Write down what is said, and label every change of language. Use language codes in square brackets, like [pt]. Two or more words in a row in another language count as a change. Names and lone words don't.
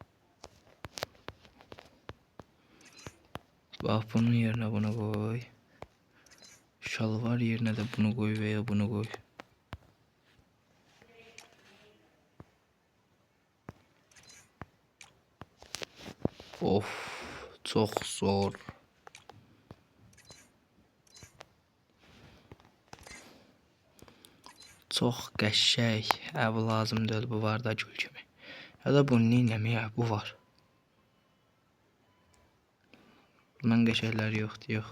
[tr] Bax bunun yerine bunu koy. Şalvar yerine de bunu koy veya bunu koy. Of, çok zor. [az] Çox qəşəng. Bu lazım deyil, bu var da gül kimi. Ya da bunu neyləməyə, bu var. Bundan qəşənglər yoxdur, yox.